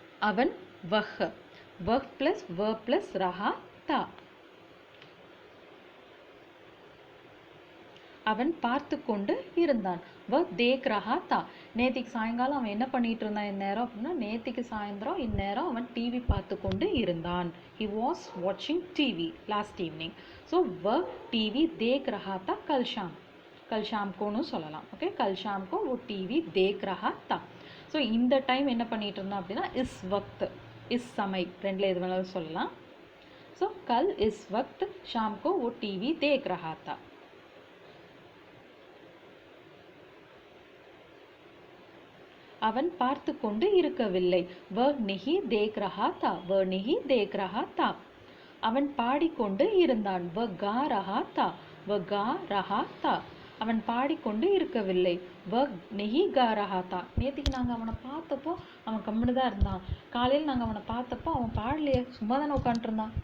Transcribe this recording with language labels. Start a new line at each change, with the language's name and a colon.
Tamil: அவன் வஹ் plus verb plus ரஹா தா. அவன் பார்த்து கொண்டு இருந்தான்.
Hindi: வஹ் தேக் ரஹா தா.
Tamil: நேத்திக்கு சாயங்காலம் அவன் என்ன பண்ணிட்டு இருந்தான் இந்நேரம் அப்படின்னா, நேத்திக்கு சாயந்தரம் இந்நேரம் அவன் டிவி பார்த்து கொண்டு இருந்தான்.
English: he was watching TV last evening.
Hindi: so वह टीवी देख रहा था कल शाम कोன்னு
Tamil: சொல்லலாம்.
Hindi: ஓகே, कल शाम को वो टीवी देख रहा था.
Tamil: ஸோ இந்த டைம் என்ன பண்ணிட்டு இருந்தான் அப்படின்னா இஸ் வக்த், இஸ் சமை, ரெண்டில் எது வேணாலும் சொல்லலாம்.
Hindi: ஸோ கல் இஸ் வக்த் ஷாம் को वो टीवी देख रहा था.
Tamil: அவன் பார்த்து கொண்டு இருக்கவில்லை.
Hindi: वह नहीं देख रहा था, वह नहीं देख रहा था.
Tamil: அவன் பாடிக்கொண்டு இருந்தான்.
Hindi: वह गा रहा था, वह गा रहा था.
Tamil: அவன் பாடிக்கொண்டு இருக்கவில்லை.
Hindi: வ நெஹி கா ரஹா தா.
Tamil: நேற்றுக்கு நாங்கள் அவனை பார்த்தப்போ அவன் கம்முன்னு தான் இருந்தான். காலையில் நாங்கள் அவனை பார்த்தப்போ அவன் பாடலையே, சும்மா தானே உட்காந்துருந்தான்.